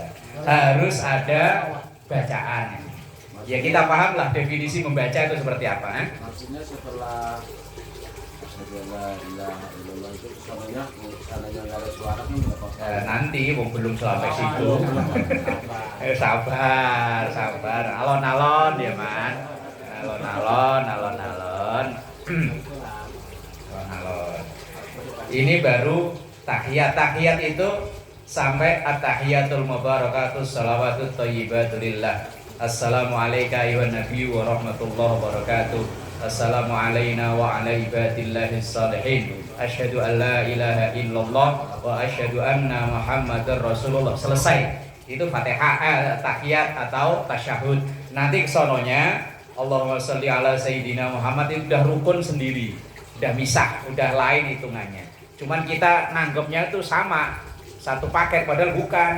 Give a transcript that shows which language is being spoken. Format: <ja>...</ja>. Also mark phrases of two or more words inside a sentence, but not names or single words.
<id>Harus ada bacaan. Ya kita paham lah definisi membaca itu seperti apa. Maksudnya setelah</id> <ar>لا إله إلا الله</ar> <id>itu sananya nggak ada suara kan nggak apa-apa. Nanti belum sampai situ. Sabar.</id> <jv>Alon-alon ya, Man. Alon-alon. Alon-alon.</jv> <id>Ini baru tahiyat. Tahiyat itu sampai</id> <ar>التحيات المباركات الصلوات الطيبات لله. السلام عليك أيها النبي ورحمة الله وبركاته. السلام علينا وعلى عباد الله الصالحين. أشهد أن لا إله إلا الله وأشهد أن محمدا رسول الله.</ar> <id>Selesai. Itu Fatihah, tahiyat atau tasyahud. Nanti kesononya</id> <ar>اللهم صل على سيدنا محمد</ar> <id>itu udah rukun sendiri. Udah misah, udah lain hitungannya. Cuman kita nanggepnya itu sama, satu paket padahal bukan.</id>